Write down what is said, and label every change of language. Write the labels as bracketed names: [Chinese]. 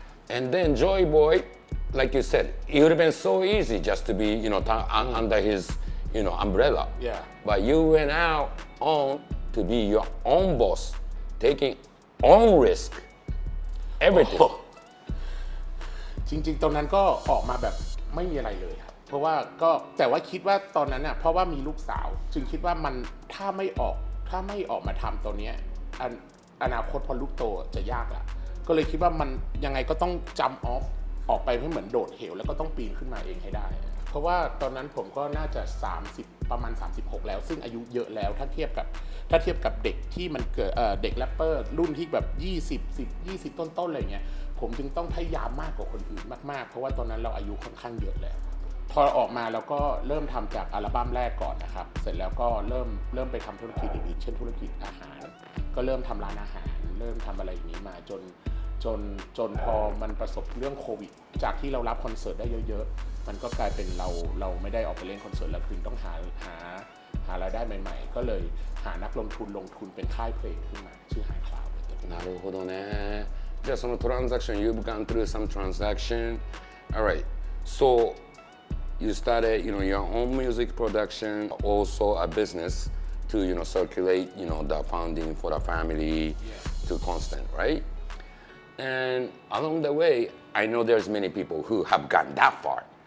[English] And then Joy Boy, like you said, it would have been so easy just to be, under his, umbrella. Yeah. But you went out on to be your own boss, taking own risk.Everything [Thai] จริงๆตอนนั้นก็ออกมาแบบไม่มีอะไรเลยครับเพราะว่าก็แต่ว่าคิดว่าตอนนั้นน่ะเพราะว่ามีลูกสาวจึงคิดว่ามันถ้าไม่ออกมาทำตัวเนี้ยอนาคตพอลูกโตจะยากละก็เลยคิดว่ามันยังไงก็ต้องจัมป์ออกไปให้เหมือนโดดเหวแล้วก็ต้องปีนขึ้นมาเองให้ได้เพราะว่าตอนนั้นผมก็น่าจะ30ประมาณ36แล้วซึ่งอายุเยอะแล้วถ้าเทียบกับเด็กที่มันเกิดเด็กแรปเปอร์รุ่นที่แบบ 20ต้นๆอะไรเงี้ยผมจึงต้องพยายามมากกว่าคนอื่นมากๆเพราะว่าตอนนั้นเราอายุค่อนข้างเยอะแล้วพอออกมาแล้วก็เริ่มทำจากอัลบั้มแรกก่อนนะครับเสร็จแล้วก็เริ่มไปทำธุรกิจอื่นๆเช่นธุรกิจอาหารก็เริ่มทำร้านอาหารเริ่มทำอะไรอย่างนี้มาจนพอมันประสบเรื่องโควิดจากที่เรารับคอนเสิร์ตได้เยอะๆมันก็กลายเป็นเราไม่ได้ออกไปเล่นคอนเสิร์ตแล้วคือต้องหารายได้ใหม่ๆก็เลยหานักลงทุนเป็นค่ายเพลงขึ้นมาชื่อ High Cloud [Japanese] なるほどね。じゃあそのトランザクション [English] you've gone through some transaction. Alright. So you started, your own music production, also a business to, circulate, the funding for the family to constant, right? And along the way, I know there's many people who have gone that far.